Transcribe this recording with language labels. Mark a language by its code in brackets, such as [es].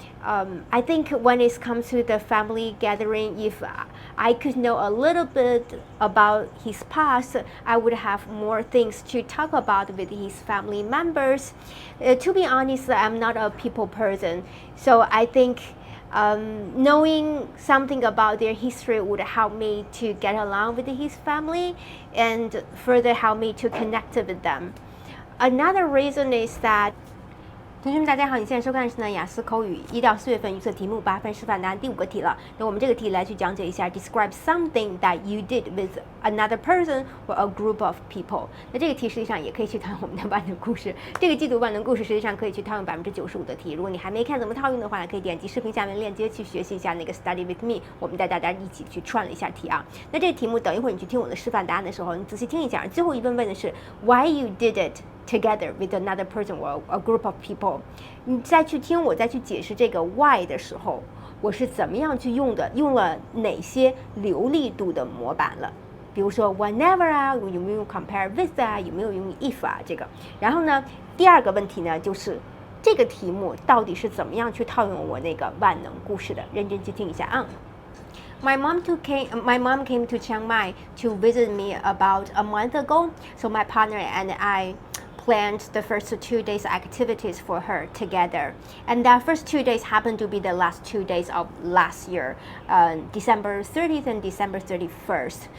[en] I think when it comes to the family gathering, if I could know a little bit about his past, I would have more things to talk about with his family members. To be honest, I'm not a people person, so I think knowing something about their history would help me to get along with his family and further help me to connect with them. Another reason is that [zh] 同学们，大家好！你现在收看的是呢雅思口语1到4月份预测题目8分示范答案第5个题了。那我们这个题来去讲解一下 ， [en] Describe something that you did with another person or a group of people。 [zh] 那这个题实际上也可以去套用我们的万能故事。这个季度万能故事实际上可以去套用95%的题。如果你还没看怎么套用的话呢，可以点击视频下面链接去学习一下那个 Study with me。我们带大家一起去串了一下题那这个题目等一会儿你去听我的示范答案的时候，你仔细听一下。最后一问问的是 [en] Why you did it?Together with another person or a group of people， [zh] 你再去听我再去解释这个 why 的时候，我是怎么样去用的，用了哪些流利度的模板了。比如说 whenever 有没有 compare with 有没有用 if 这个。然后呢，第二个问题呢，就是这个题目到底是怎么样去套用我那个万能故事的？认真去听一下 [en] My mom came to Chiang Mai to visit me about a month ago, so my partner and I planned the first 2 days activities for her together, and that first 2 days happened to be the last 2 days of last year, December 30th and December 31st.